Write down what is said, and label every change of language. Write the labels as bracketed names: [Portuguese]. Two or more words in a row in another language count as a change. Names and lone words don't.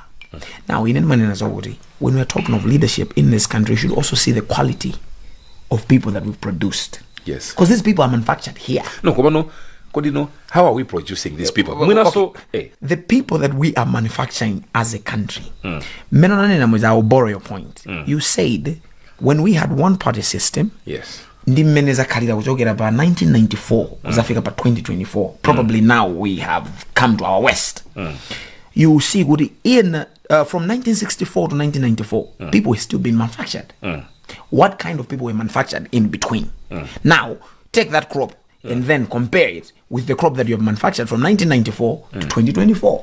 [English] Now, when we're talking of leadership in this country, you should also see the quality of people that we've produced. Yes. Because these people are manufactured here. How are we producing these people? The people that we are manufacturing as a country. I'll borrow your point. You said when we had one party system. Yes. [Nyanja] Ndimeneza kalira kuchokera pa 1994 uzafika pa 2024. [English] Probably now we have come to our west. You see from 1964 to 1994 people were still being manufactured. What kind of people were manufactured in between? Now take that crop and then compare it with the crop that you have manufactured from 1994 to 2024.